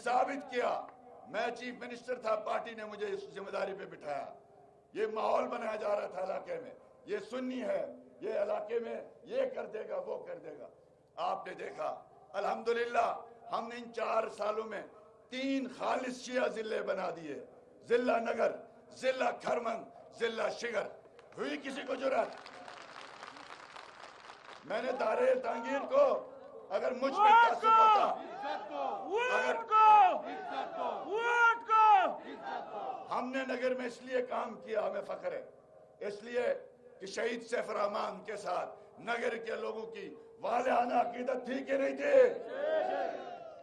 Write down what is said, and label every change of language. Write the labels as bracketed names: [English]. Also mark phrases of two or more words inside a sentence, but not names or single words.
[Urdu] ثابت کیا، میں [English] chief minister [Urdu] تھا، پارٹی نے مجھے اس ذمہ داری پہ بٹھایا، یہ ماحول بنایا جا رہا تھا علاقے میں، یہ سنی ہے، یہ علاقے میں یہ کر دے گا، وہ کر دے گا۔ آپ نے دیکھا الحمدللہ ہم نے ان 4 سالوں میں 3 خالص شیعہ ضلع بنا دیے، ضلع نگر، ضلع کھرمن، ضلع شگر۔ ہوئی کسی کو جرات؟ میں نے دارے تانگیر کو اگر مجھ پہ تعصب ہوتا، ہم نے نگر میں اس لیے کام کیا، ہمیں فخر ہے، اس لیے کہ شہید سیف الرحمان کے ساتھ نگر کے لوگوں کی والہانہ عقیدت تھی کہ نہیں تھی؟